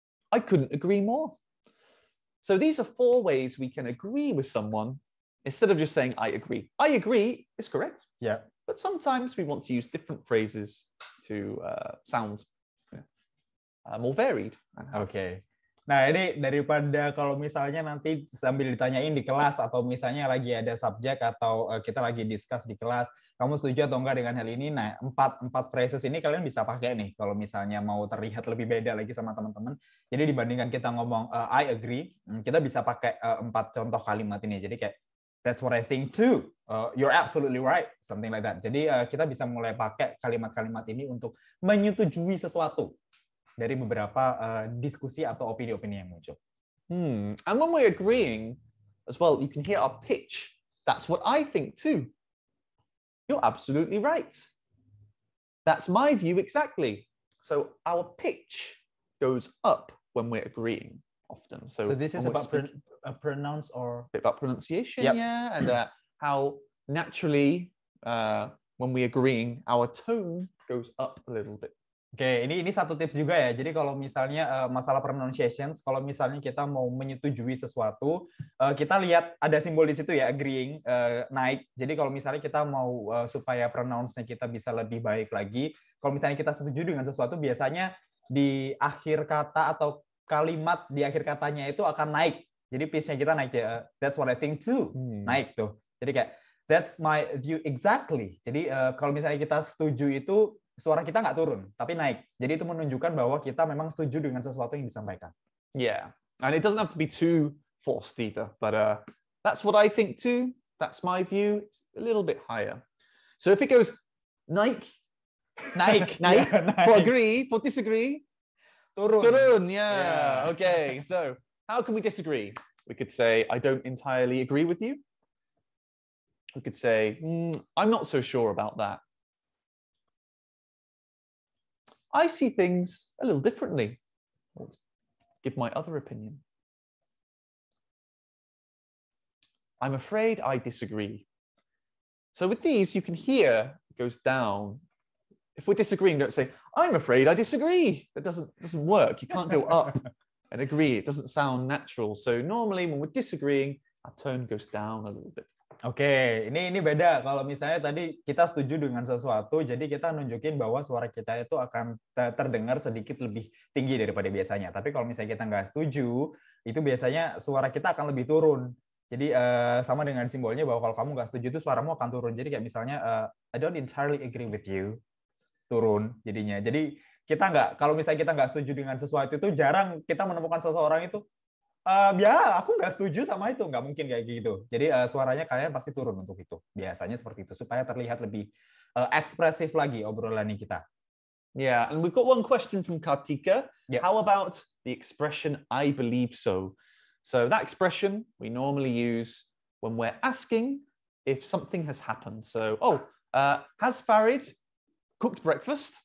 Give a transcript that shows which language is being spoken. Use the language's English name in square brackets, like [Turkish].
[English] I couldn't agree more. So these are 4 ways we can agree with someone instead of just saying, I agree. I agree is correct. Yeah. But sometimes we want to use different phrases to sound more varied. [Indonesian] Oke. Nah, ini daripada kalau misalnya nanti sambil ditanyain di kelas atau misalnya lagi ada subjek atau kita lagi discuss di kelas, kamu setuju atau enggak dengan hal ini? Nah, 4 phrases ini kalian bisa pakai nih kalau misalnya mau terlihat lebih beda lagi sama teman-teman. Jadi dibandingkan kita ngomong [English] I agree, [Indonesian] kita bisa pakai 4 contoh kalimat ini. Jadi kayak [English] that's what I think too. You're absolutely right. Something like that. [Indonesian] Jadi kita bisa mulai pakai kalimat-kalimat ini untuk menyetujui sesuatu dari beberapa diskusi atau opini-opini yang muncul. [English] And when we're agreeing as well, you can hear our pitch. That's what I think too. You're absolutely right. That's my view exactly. So our pitch goes up when we're agreeing often. So this is about pronounce or a bit about pronunciation, yep. Yeah, and how naturally when we're agreeing, our tone goes up a little bit. [Indonesian] Oke, ini satu tips juga ya. Jadi kalau misalnya masalah pronunciation, kalau misalnya kita mau menyetujui sesuatu, kita lihat ada simbol di situ ya, agreeing, naik. Jadi kalau misalnya kita mau supaya pronounce-nya kita bisa lebih baik lagi, kalau misalnya kita setuju dengan sesuatu, biasanya di akhir kata atau kalimat di akhir katanya itu akan naik. Jadi pitch-nya kita naik ya. [English] That's what I think too. [Indonesian] Naik tuh. Jadi kayak [English] that's my view exactly. [Indonesian] Jadi kalau misalnya kita setuju itu suara kita nggak turun, tapi naik. Jadi itu menunjukkan bahwa kita memang setuju dengan sesuatu yang disampaikan. [English] Yeah, and it doesn't have to be too forced either, but that's what I think too. That's my view. It's a little bit higher. So if it goes [Indonesian] naik, naik, [English] yeah, [Indonesian] naik. [English] For agree, for disagree, [Indonesian] turun. [English] Yeah. Okay, so how can we disagree? We could say, I don't entirely agree with you. We could say, I'm not so sure about that. I see things a little differently. Let's give my other opinion. I'm afraid I disagree. So with these, you can hear it goes down. If we're disagreeing, don't say, I'm afraid I disagree. That doesn't work. You can't go up and agree. It doesn't sound natural. So normally when we're disagreeing, our tone goes down a little bit. [Indonesian] Oke, ini beda. Kalau misalnya tadi kita setuju dengan sesuatu, jadi kita nunjukin bahwa suara kita itu akan terdengar sedikit lebih tinggi daripada biasanya. Tapi kalau misalnya kita nggak setuju, itu biasanya suara kita akan lebih turun. Jadi sama dengan simbolnya bahwa kalau kamu nggak setuju itu suaramu akan turun. Jadi kayak misalnya [English] I don't entirely agree with you, [Indonesian] turun jadinya. Jadi kita nggak, kalau misalnya kita nggak setuju dengan sesuatu itu jarang kita menemukan seseorang itu ya aku nggak setuju sama itu, nggak mungkin kayak gitu. Jadi suaranya kalian pasti turun untuk itu. Biasanya seperti itu supaya terlihat lebih ekspresif lagi obrolan kita. [English] Yeah, and we've got one question from Kartika. Yep. How about the expression I believe so? So that expression we normally use when we're asking if something has happened. So, has Farid cooked breakfast?